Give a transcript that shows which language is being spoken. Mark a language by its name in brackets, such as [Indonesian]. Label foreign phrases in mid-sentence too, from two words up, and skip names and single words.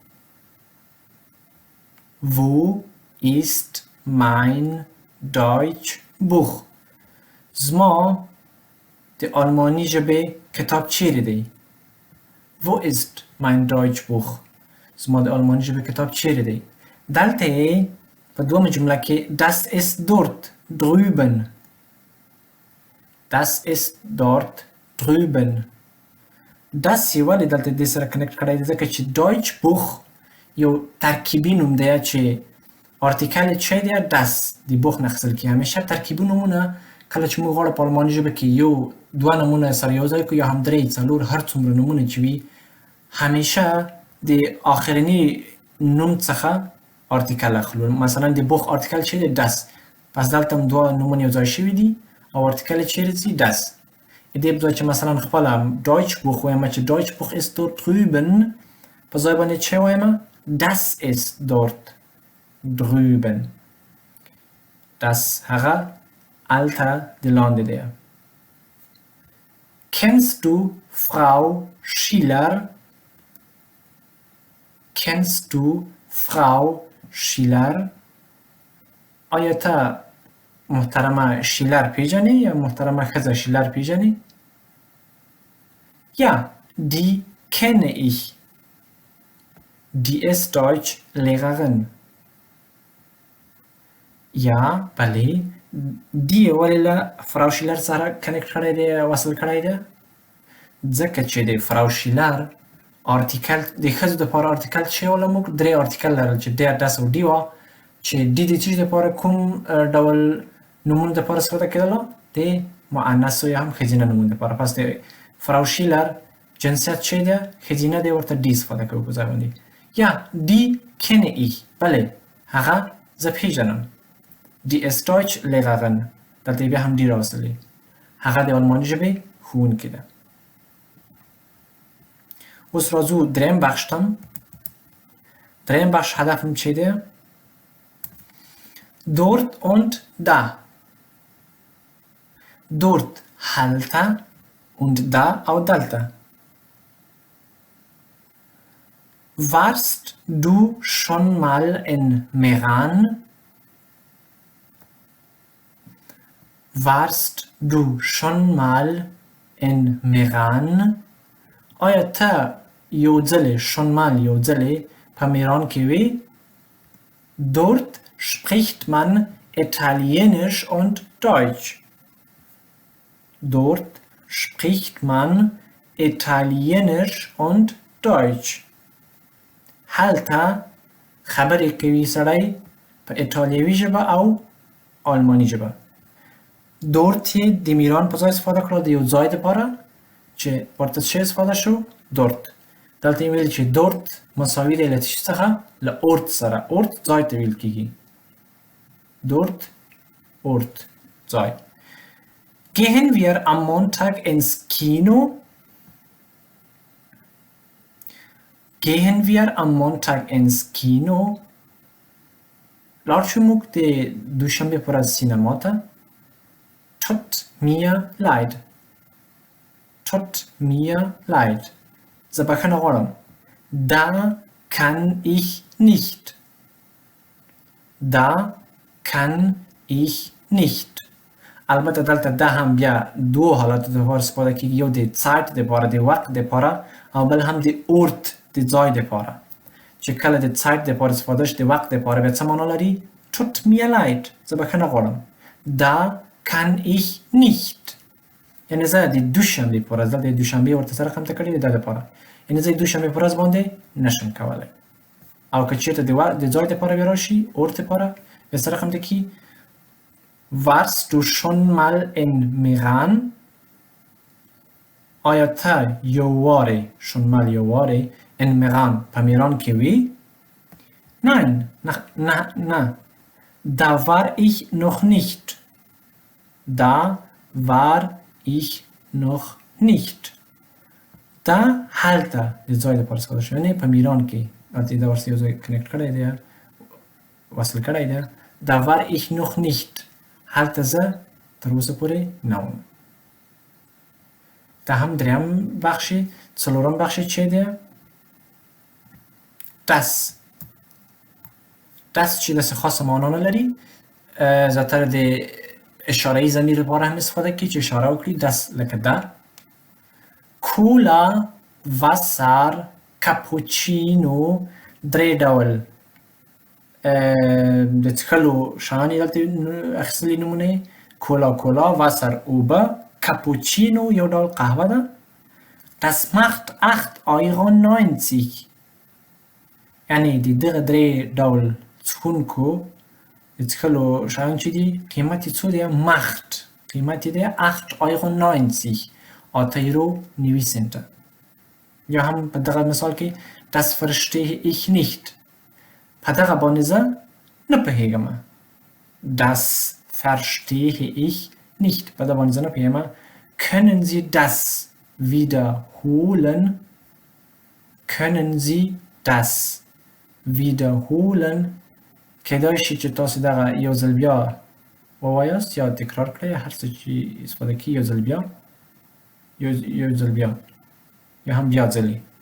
[German] Wo ist mein Deutschbuch؟ [Pashto] زما د آلماني ژبې کتاب چیرې دی؟ [German] Wo ist mein Deutschbuch؟ [Pashto] زما د آلماني ژبې کتاب چیرې دی؟ دلته یې په دومه جمله کې [German] Das ist dort drüben. Das ist dort drüben. [Pashto] Das یې ولې دلته دې سره کنیکټ کړی دی؟ ځکه چې Deutschbuch یو ترکیبي نوم دی چې آرتیکل چی دی؟ دس دی بوخ نخسل کی. همیشه ترکیبی نمونه کله چې موږ غواړو په آلماني ژبه کې یو دوه نمونه سره یو ځای کړو یا هم درې څلور هر څومره نمونه چې وي همیشه د آخریني نوم څخه آرتیکل اخلو. مثلا د بوخ آرتیکل چی دی؟ دس. پس دلته هم دوه نمونه یو ځای شوي دي او آرتیکل چیرې ځي؟ دس. دې په ځای چې مثلا خپله [German] Deutsch Buch [Pashto] وایم چې [German] Deutsch Buch ist dort drüben [Pashto] په ځای باندې چی وایم؟ [German] Das ist dort drüben. [Pashto] Das هغه الته د لاندې دی. [German] Kennst du Frau Schiller? Kennst du Frau Schiller? [Pashto] آیا ته محترمه شیلر پیژنی یا محترمه ښځه شیلر پیژنی؟ [German] Ja, die kenne ich. Die ist Deutschlehrerin. Ja, [Pashto] بله. دی ولې له فراو شیلر سره کنیکټ کړی دی، وصل کړی دی؟ ځکه چې د فراو شیلر آرتیکل د ښځو دپاره آرتیکل چې وله موږ درې آرتیکل لرل چې دی، دس او ډي وه چې ډي د څه دپاره کوم ډول نومونو دپاره استفاده کېدله؟ د مؤنثو یا هم ښځینه نومونو دپاره. پس د فراو شیلر جنسیت چې دی ښځینه دی، ورته ډي استفاده کوو په ځای باندې. [German] یا die kenne ich. [Pashto] بله هغه زه پیژنم. [German] Die ist Deutschlehrerin. [Pashto] دلته بیا هم ډي راوستلی. هغه د آلماني ژبې ښوونکې ده. اوس راځو دریم بخش ته. دریم بخش هدف هم چی دی؟ [German] dort und da. [Pashto] Dort هلته [German] und da [Pashto] او دلته. [German] Warst du schon mal in Meran? Warst du schon mal in Meran? [Pashto] آیا ته یو ځلې [German] schon mal [Pashto] یو ځلې په میران کې وی؟ [German] Dort spricht man Italienisch und Deutsch. Dort spricht man Italienisch und Deutsch. [Pashto] هلته خبرې کوي سړی په ایټالیوي ژبه او آلماني ژبه. دورت یې د میران په ځای استفاده کړه د یو ځای دپاره چې ورته څه استفاده شو؟ دورت. دلته یې ویل چې دورت مساوي دی له څه څخه؟ له اورت سره. اورت ځای ته ویل کېږي. دورت اورت ځای. [German] Gehen wir am Montag ins Kino? Gehen wir am Montag ins Kino? [Pashto] لاړ شو موږ د دوشنبې په ورځ سینما ته. [German] Tut mir leid. Tut mir leid. [Pashto] زه بخښنه غواړم. [German] Da kann ich nicht. Da kann ich nicht. [Pashto] البته دلته دا هم بیا دو حالاتو دپاره استفاده کېږي. یو د سایت دپاره د وخت دپاره او بل هم د اورت د ځای دپاره. چې کله د سایت دپاره استفاده شي د وخت دپاره بیا څه معنا لري؟ [German] Tut mir leid. [Pashto] زه بخښنه غواړم. [German] Da kann ich nicht. [Pashto] یعنې زه د دوشنبې په ورځ دلته د دوشنبې ورته سره قمته کړې د دپاره. یعنې زه د دوشنبې په ورځ باندې نشم کولی. او که چېرته د ځای دپاره بیا راشي اورت دپاره بیا سره قمته کړي. [German] Warst du schon mal in Meran? [Pashto] آیا ته یو وارې [German] schon mal [Pashto] یو وارې [German] in Meran [Pashto] په میران کې وی؟ [German] Nein, نه. Da war ich noch nicht. Da war ich noch nicht. [Pashto] دا هلته د ځای لپاره استفاده شوی، یعنې په میران کې هلته دا ورسره یو ځای کنیکټ کړی دی، وصل کړی دی. [German] Da war ich noch nicht. [Pashto] هلته زه تر اوسه پورې نه وم. دا هم دریم بخشي. څلورم بخشي چی دی؟ Das. Das چې داسې خاصه معنا نه لري. زیاتره د اشاره‌ای ضمیر لپاره هم استفاده کړي چې اشاره وکړي. Das لکه دا. [German] Cola, Wasser, Cappuccino، [Pashto] درې ډول د څښلو شیان یې دلته اخیستلي نومونه یې. کولا، واسر اوبه، کاپوچینو یو ډول قهوه ده. [German] Das macht 8,90 €. [Pashto] یعنې د دغه درې ډول څښونکو د څښلو شیان چې دي قیمت یې څو دی macht قیمت یې دی 8,90 8,90 سنته یا هم په دغه مثال کې [German] das verstehe ich nicht [Pashto] په دغه باندې زه نه پوهېږم [German] das verstehe ich nicht [Pashto] په دغه باندې زه نه پوهېږم [German] können Sie das wiederholen [Pashto] können Sie das wiederholen کېدای شي چې تاسو دغه یو ځل بیا ووایاست یا تکرار کړئ هر څه چې استفاده کړئ یو ځل بیا یو ځل بیا یا هم بیا ځلې